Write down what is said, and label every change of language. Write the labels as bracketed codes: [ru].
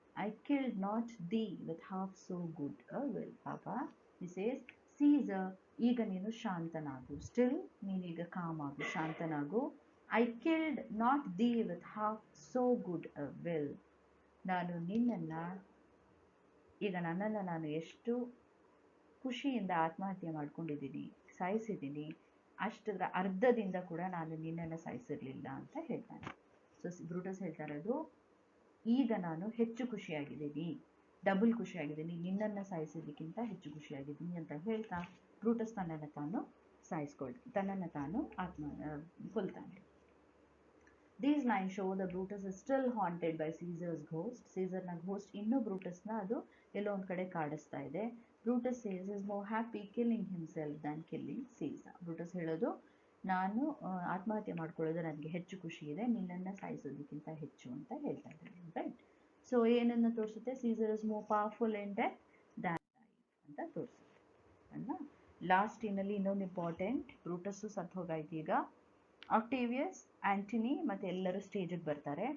[en] I killed not thee with half so good a will. Papa, he says, Caesar, [kn] ಈಗ ನೀನು ಶಾಂತನಾಗು. Still ನೀನೀಗ com ಆಗು, ಶಾಂತನಾಗು. [en] I killed not thee with half so good a will. [kn] ನಾನು ನಿನ್ನನ್ನು ಈಗ ನನ್ನನ್ನು ನಾನು ಎಷ್ಟು ಖುಷಿಯಿಂದ ಆತ್ಮಹತ್ಯೆ ಮಾಡ್ಕೊಂಡಿದ್ದೀನಿ, ಸಾಯಿಸಿದ್ದೀನಿ, ಅಷ್ಟರ ಅರ್ಧದಿಂದ ಕೂಡ ನಾನು ನಿನ್ನನ್ನು ಸಾಯಿಸಿರಲಿಲ್ಲ ಅಂತ ಹೇಳ್ತಾನೆ. ಸೊ ಬ್ರೂಟಸ್ ಹೇಳ್ತಾ ಇರೋದು, ಈಗ ನಾನು ಹೆಚ್ಚು ಖುಷಿಯಾಗಿದ್ದೀನಿ, ಡಬಲ್ ಖುಷಿಯಾಗಿದ್ದೀನಿ, ನಿನ್ನನ್ನು ಸಾಯಿಸೋದಕ್ಕಿಂತ ಹೆಚ್ಚು ಖುಷಿಯಾಗಿದ್ದೀನಿ ಅಂತ ಹೇಳ್ತಾ ಬ್ರೂಟಸ್ ತನ್ನನ್ನು ತಾನು ತನ್ನನ್ನು ತಾನು ಕೊಲ್ತಾನೆ. [en] These lines show the Brutus is still haunted by Caesar's ghost. [kn] Caesarನ ghost ಇನ್ನೂ ಬ್ರೂಟಸ್ನ ಅದು ಎಲ್ಲೋ ಒಂದು ಕಡೆ ಕಾಡಿಸ್ತಾ ಇದೆ. [en] Brutus says is more happy killing himself than killing Caesar. [kn] Brutus ಹೇಳೋದು, ನಾನು ಆತ್ಮಹತ್ಯೆ ಮಾಡ್ಕೊಳ್ಳೋದು ನನಗೆ ಹೆಚ್ಚು ಖುಷಿ ಇದೆ, ನಿನ್ನನ್ನು ಸಾಯಿಸೋದಕ್ಕಿಂತ ಹೆಚ್ಚು ಅಂತ ಹೇಳ್ತಾ ಇದ್ದಾನೆ. ರೈಟ್. ಸೊ ಏನನ್ನು ತೋರಿಸುತ್ತೆ? [en] Caesar is more powerful in death than life [kn] ಅಂತ ತೋರಿಸುತ್ತೆ ಅಲ್ವಾ. ಲಾಸ್ಟ್ ಸೀನಲ್ಲಿ ಇನ್ನೊಂದು ಇಂಪಾರ್ಟೆಂಟ್, ಬ್ರೂಟಸ್ಸು ಸತ್ತು ಹೋಗಾಯ್ತು. ಈಗ ಆಕ್ಟೇವಿಯಸ್, ಆಂಟನಿ ಮತ್ತು ಎಲ್ಲರೂ ಸ್ಟೇಜಿಗೆ ಬರ್ತಾರೆ.